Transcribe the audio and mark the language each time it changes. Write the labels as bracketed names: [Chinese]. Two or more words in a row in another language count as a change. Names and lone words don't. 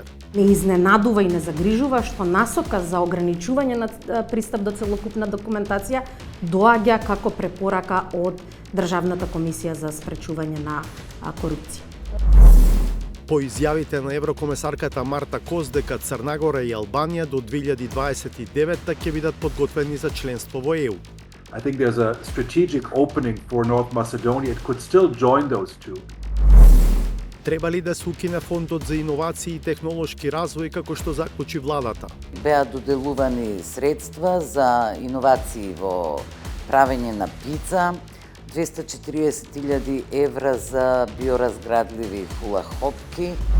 [Macedonian] Не изненадува и не загрижува што насока за ограничување на пристап до целокупна документација доаѓа како препорака од Државната комисија за спречување на корупција. По изјавите на еврокомесарката Марта Кос дека Црнагора и Албанија до 2029 ќе бидат подготвени за членство во ЕУ. [English] I think there's a strategic opening for North Macedonia. It could still join those two. [Macedonian] Треба ли да се укине фондот за иновации и технолошки развој како што заклучи владата? Беа доделувани средства за иновации во правење на пица, 240.000 евра за биоразградливи хулахопки.